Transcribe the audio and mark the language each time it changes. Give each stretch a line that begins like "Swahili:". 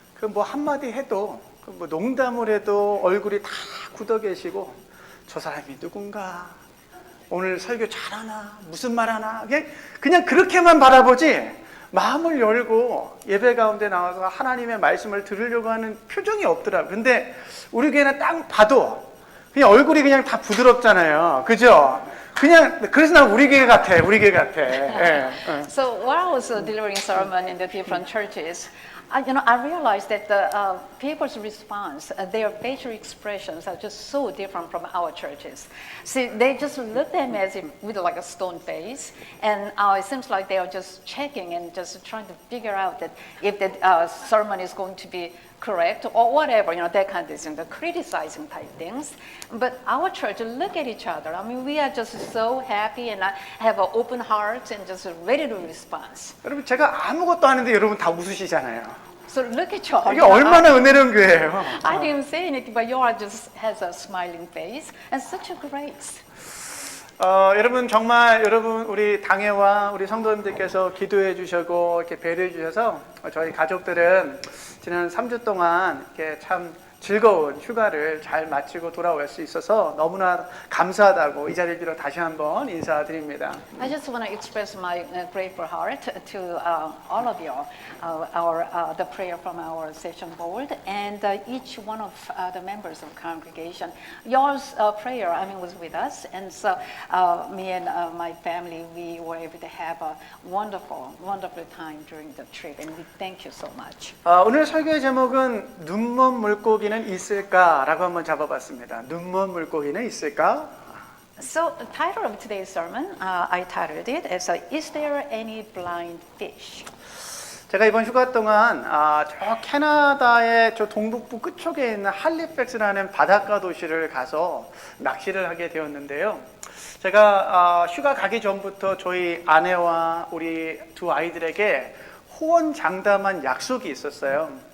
Korean: 뭐 한마디 해도 뭐 농담을 해도 얼굴이 다 굳어 계시고 저 사람이 누군가 오늘 설교 잘하나 무슨 말하나 그냥 그렇게만 바라보지 마음을 열고 예배 가운데 나와서 하나님의 말씀을 들으려고 하는 표정이 없더라고요. 근데 우리 교회는 딱 봐도 그냥 얼굴이 그냥 다 부드럽잖아요. 그죠? 그냥 그래서 난 우리 교회 같아. 예.
English: So while I was delivering sermon in the different churches, I realized that the people's response, their facial expressions are just so different from our churches. See, they just look at me as if with like a stone face, and it seems like they are just checking and just trying to figure out that if the sermon is going to be correct or whatever, that kind of thing, the criticizing type things. But our church, look at each other. I mean, we are just so happy and have an open heart and just ready to respond.
Korean: 여러분 제가 아무것도 안 했는데 여러분 다 웃으시잖아요.
English: So look at you.
Korean: 이게 얼마나 은혜로운 교회예요.
English: I didn't say anything, but you are just has a smiling face and such a grace.
Korean: 여러분 정말 우리 당회와 우리 성도님들께서 기도해 주시고 이렇게 배려해 주셔서 저희 가족들은 지난 3주 동안 이렇게 참 즐거운 휴가를 잘 마치고 돌아올 수 있어서 너무나 감사하다고 이 자리를 빌어 다시 한번 인사드립니다.
English: I just want to express my grateful heart to all of you, the prayer from our session board, and each one of the members of congregation. Yours prayer, was with us, and so me and my family, we were able to have a wonderful time during the trip, and we thank you so much.
Korean: 오늘 설교의 제목은 눈먼 물고기는 있을까라고 한번 잡아봤습니다. 눈먼 물고기는 있을까?
English: So the title of today's sermon, I titled it as Is there any blind fish?
Korean: 제가 이번 휴가 동안 저 캐나다의 저 동북부 끝쪽에 있는 할리팩스라는 바닷가 도시를 가서 낚시를 하게 되었는데요. 제가 휴가 가기 전부터 저희 아내와 우리 두 아이들에게 호언장담한 약속이 있었어요.